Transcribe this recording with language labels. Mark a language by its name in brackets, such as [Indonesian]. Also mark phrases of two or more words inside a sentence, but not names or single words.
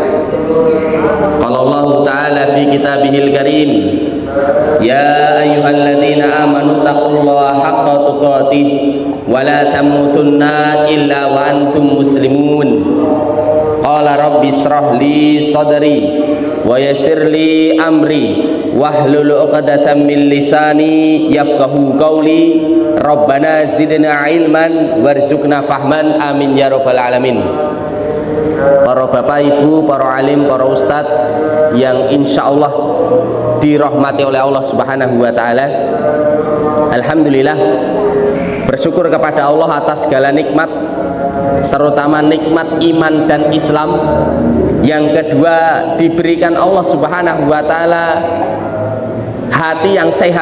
[Arabic] قال الله تعالى في كتابه الكريم، يا أيها الذين آمنوا اتقوا الله حق تقاته ولا تموتن إلا وأنتم مسلمون. قال رب اشرح لي صدري ويسر لي أمري واحلل عقدة من لساني يفقهوا قولي. ربنا زدنا علما وارزقنا فهما, آمين يا رب العالمين. [Indonesian] Para bapak ibu, para alim, para ustadz yang [Arabic] إن شاء الله [Indonesian] dirahmati oleh Allah [Arabic] سبحانه وتعالى, [Indonesian] alhamdulillah, bersyukur kepada Allah atas segala nikmat, terutama nikmat iman dan Islam. Yang kedua, diberikan Allah [Arabic] سبحانه وتعالى [Indonesian] hati yang sehat.